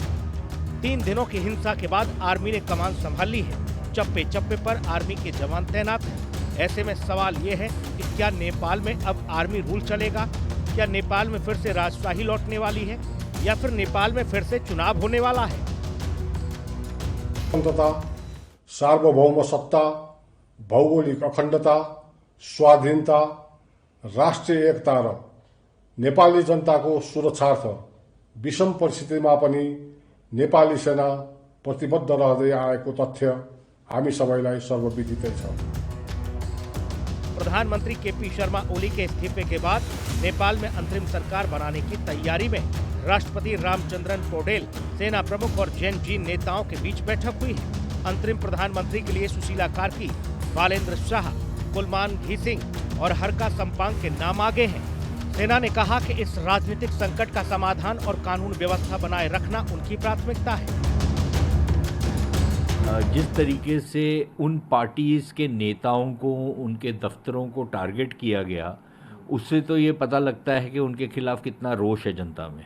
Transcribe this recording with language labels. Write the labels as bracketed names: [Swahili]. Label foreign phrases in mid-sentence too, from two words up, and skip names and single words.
[Hindi] 3 दिनों की हिंसा के बाद आर्मी ने कमान संभाल ली है। चप्पे चप्पे पर आर्मी के जवान तैनात हैं। ऐसे में सवाल ये है कि क्या नेपाल में अब आर्मी रूल चलेगा? क्या नेपाल में फिर से राजशाही लौटने वाली है या फिर नेपाल में फिर से चुनाव होने वाला है? [Nepali] सार्वभौम सत्ता, भौगोलिक अखण्डता, स्वाधीनता, राष्ट्रिय एकता र नेपाली जनताको सुरक्षार्थ विषम परिस्थितिमा पनि नेपाली सेना प्रतिबद्ध रहँदै आएको तथ्य हामी सबैलाई सर्वविदितै छ। [Hindi] प्रधानमंत्री केपी शर्मा ओली के इस्तीफे के बाद नेपाल में अंतरिम सरकार बनाने की तैयारी में राष्ट्रपति रामचंद्रन पौडेल, सेना प्रमुख और जैन जी नेताओं के बीच बैठक हुई है। अंतरिम प्रधानमंत्री के लिए सुशीला कार्की, बालेन्द्र शाह, कुलमान घिसिंग और हरका सम्पांग के नाम आगे हैं। सेना ने कहा कि इस राजनीतिक संकट का समाधान और कानून व्यवस्था बनाए रखना उनकी प्राथमिकता है। जिस तरीके से उन पार्टीज के नेताओं को, उनके दफ्तरों को टारगेट किया गया, उससे तो ये पता लगता है कि उनके खिलाफ कितना रोष है जनता में।